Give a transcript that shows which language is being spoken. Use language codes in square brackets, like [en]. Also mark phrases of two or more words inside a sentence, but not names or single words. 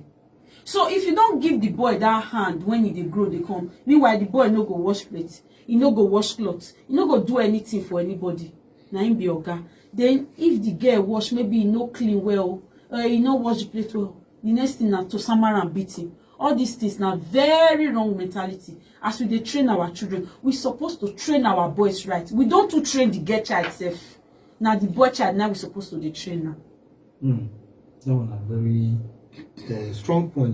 [pcm] So if you don't give the boy that hand when he dey grow, they come. Meanwhile, the boy no go wash plates, he no go wash clothes, he no go do anything for anybody. Na him be oga. Then if the girl wash, maybe he no clean well, he no wash the plate well. The next thing na to samara and beat him. All these things now very wrong mentality. As we dey train our children, we supposed to train our boys right. We don't to train the girl child self. Now the boy child now we supposed to dey train now. That one a very strong point.